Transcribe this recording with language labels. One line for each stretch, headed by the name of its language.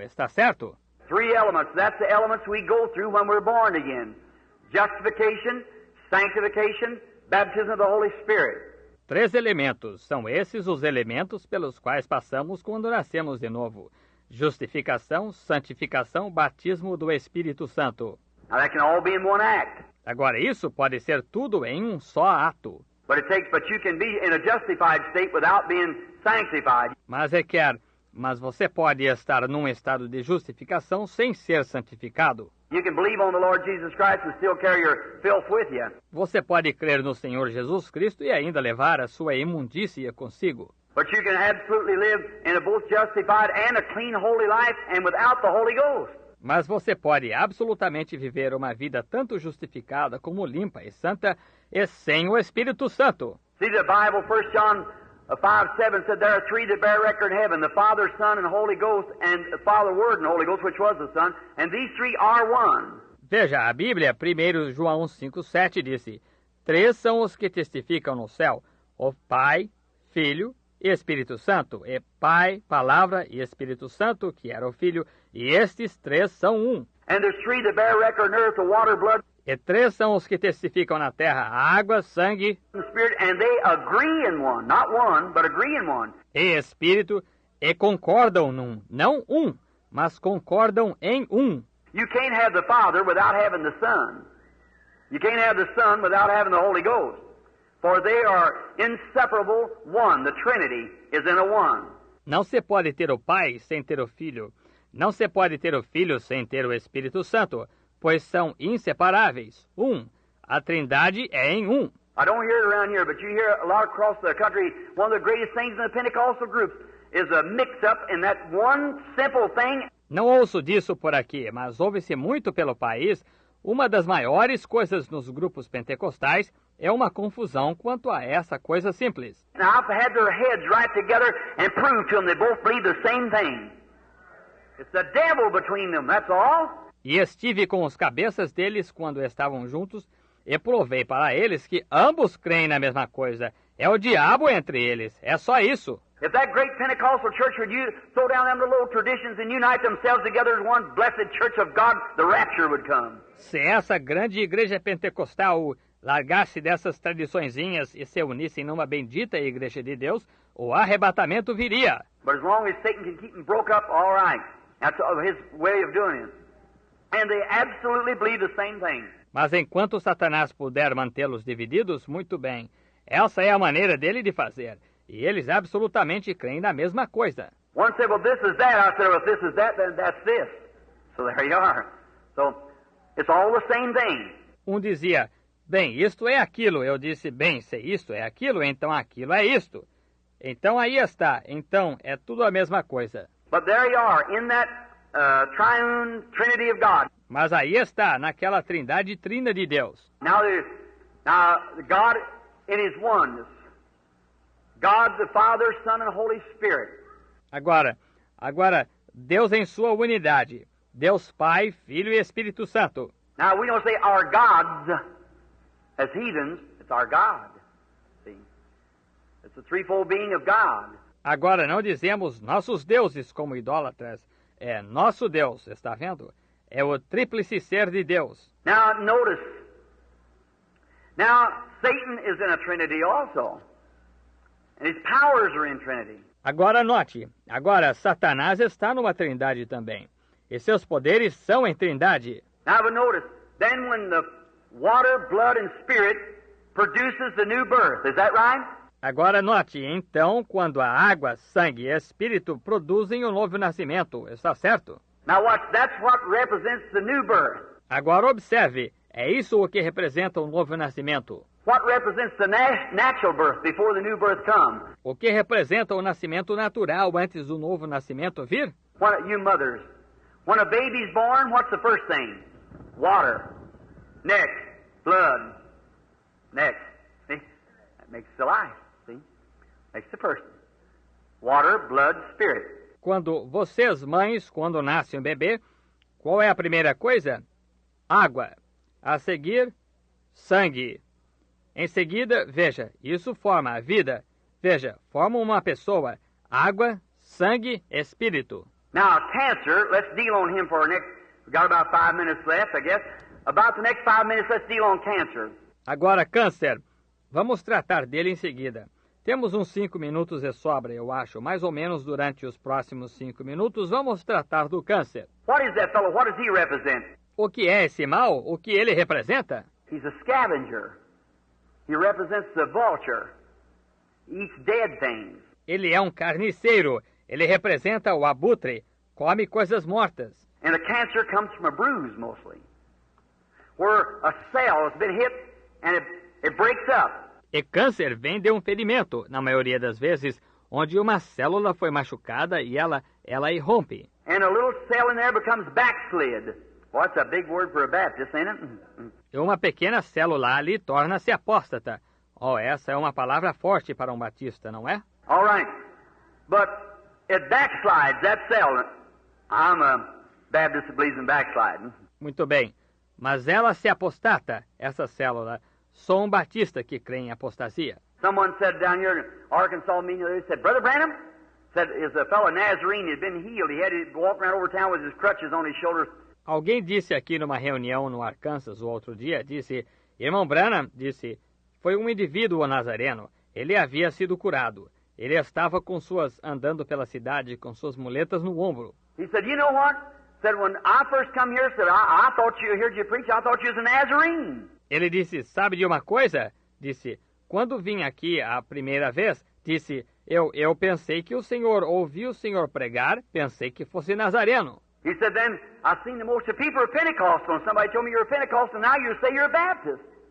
Portuguese: Está certo?
English: 3 elements. That's the elements we go through when we're born again. Justification, sanctification, baptism of the Holy Spirit.
Portuguese: 3 elementos. São esses os elementos pelos quais passamos quando nascemos de novo. Justificação, santificação, batismo do Espírito Santo.
English: Now that can all be in one act.
Portuguese: Agora, isso pode ser tudo em um só ato.
English: But you can be in a justified state without being sanctified.
Portuguese: Mas você pode estar num estado de justificação sem ser santificado.
English: You can believe on the Lord Jesus Christ and still carry your filth with you.
Portuguese: Você pode crer no Senhor Jesus Cristo e ainda levar a sua imundícia consigo.
English: But you can absolutely live in a both justified and a clean, holy life and without the Holy Ghost.
Portuguese: Mas você pode absolutamente viver uma vida tanto justificada como limpa e santa e sem o Espírito Santo.
English: See the Bible, 1 John 5:7 said there are 3 that bear record in heaven, the Father, Son, and Holy Ghost, and the Father, Word, and Holy Ghost, which was the Son, and these 3 are one.
Portuguese: Veja, a Bíblia, 1 João 5:7 disse, 3 são os que testificam no céu, o Pai, Filho e Espírito Santo, e Pai, Palavra e Espírito Santo, que era o Filho, e estes 3 são um.
English: And there's 3 that bear record on earth, the water, blood,
Portuguese: E 3 são os que testificam na terra, a água, sangue
English: and spirit, and they agree in one, not one, but agree in one.
Portuguese: e Espírito, e concordam num, não mas concordam em um.
English: You can't have the Father without having the Son. You can't have the Son without having the Holy Ghost. For they are inseparable one. The Trinity is in a one.
Portuguese: Não se pode ter o Pai sem ter o Filho. Não se pode ter o Filho sem ter o Espírito Santo, pois são inseparáveis. A Trindade é em um.
English: I don't hear it around here, but you hear a lot across the country. One of the greatest things in the Pentecostal groups is a mix-up in that one simple thing.
Portuguese: Não ouço disso por aqui, mas ouve-se muito pelo país. Uma das maiores coisas nos grupos pentecostais é uma confusão quanto a essa coisa simples.
English: Now, I've had their heads right together and proved to them they both believe the same thing. It's the devil between them, that's all.
Portuguese: E estive com os cabeças deles quando estavam juntos e provei para eles que ambos creem na mesma coisa. É o diabo entre eles, é só isso.
English: If that great Pentecostal church would throw down them little traditions and unite themselves together as one blessed church of God, the rapture would come.
Portuguese: Se essa grande igreja pentecostal largasse dessas tradiçõezinhas e se unissem numa bendita igreja de Deus, o arrebatamento viria.
English: But as long as Satan can keep them broke up, all right. That's his way of doing it. And they absolutely believe the same thing.
Portuguese: Mas enquanto Satanás puder mantê-los divididos, muito bem. Essa é a maneira dele de fazer. E eles absolutamente creem na mesma coisa.
English: One said, well, this is that. I said, well, if this is that, then that's this. So there you are. So it's all the same thing.
Portuguese: Um dizia, bem, isto é aquilo. Eu disse, bem, se isto é aquilo, então aquilo é isto. Então aí está. Então é tudo a mesma coisa.
English: But there you are, in that triune Trinity of God.
Portuguese: Mas aí está, naquela trindade trina de Deus.
English: Now God in His oneness. God the Father, Son, and Holy Spirit.
Portuguese: Agora, Deus em sua unidade. Deus Pai, Filho e Espírito Santo.
English: Now we don't say our gods as heathens. It's our God. See? It's the threefold being of God.
Portuguese: Agora não dizemos nossos deuses como idólatras. É nosso Deus, está vendo? É o tríplice ser de Deus.
English: Now notice. Now Satan is in a Trinity also. And his powers are in Trinity.
Portuguese: Agora note. Agora Satanás está numa trindade também. E seus poderes são em trindade.
English: Now but notice. Then when the water, blood and spirit produces the new birth. Is that right?
Portuguese: Agora note, então, quando a água, sangue e espírito produzem o novo nascimento, está certo?
English: Now watch, that's what represents the new birth.
Portuguese: Agora observe, é isso o que representa o novo nascimento.
English: What represents the natural birth before the new birth comes?
Portuguese: O que representa o nascimento natural antes do novo nascimento vir?
English: What, you mothers, when a baby's born, what's the first thing? Water. Next, blood. Next. See? That makes the life. See? Makes the person. Water, blood, spirit.
Portuguese: Quando vocês, mães, quando nasce um bebê, qual é a primeira coisa? Água. A seguir, sangue. Em seguida, veja, isso forma a vida. Veja, forma uma pessoa. Água, sangue, espírito.
English: Now, cancer, let's deal on him for our next... We've got about 5 minutes left, I guess. About the next 5 minutes, let's deal on cancer.
Portuguese: Agora, câncer. Vamos tratar dele em seguida. Temos uns 5 minutos de sobra, eu acho. Mais ou menos durante os próximos 5 minutos, vamos tratar do câncer.
English: What is that fellow? What does he represent?
Portuguese: O que é esse mal? O que ele representa?
English: He's a scavenger. He represents the vulture. He eats dead things.
Portuguese: Ele é um carniceiro. Ele representa o abutre. Come coisas mortas.
English: And the cancer comes from a bruise, mostly. Where a cell has been hit and it breaks up.
Portuguese: E câncer vem de um ferimento, na maioria das vezes, onde uma célula foi machucada e ela irrompe.
English: And a little cell in there becomes backslid. Well, that's a big word for a Baptist, ain't it?
Portuguese: E uma pequena célula ali torna-se apóstata. Oh, essa é uma palavra forte para um batista, não é?
English: All right. But it backslides, that cell. I'm a Baptist that believes in backsliding.
Portuguese: Muito bem. Mas ela se apostata, essa célula. Sou um batista que crê em apostasia.
English: Someone said down here in Arkansas meeting, they said, Brother Branham, said, is a fellow Nazarene had been healed. He had to walk around over town with his crutches on his shoulders.
Portuguese: Alguém disse aqui numa reunião no Arkansas o outro dia, disse, irmão Branham, disse, foi um indivíduo nazareno. Ele havia sido curado. Ele estava andando pela cidade com suas muletas no ombro.
English: He said, you know what? Said, when I first come here, said, I thought you heard you preach, I thought you was a Nazarene.
Portuguese: Ele disse, sabe de uma coisa? Disse, quando vim aqui a primeira vez, disse, eu pensei que ouvi o senhor pregar, pensei que fosse nazareno.
English: He said, then, I've seen the most of people are Pentecostal, and somebody told me you're a Pentecostal, now you say you're a Baptist.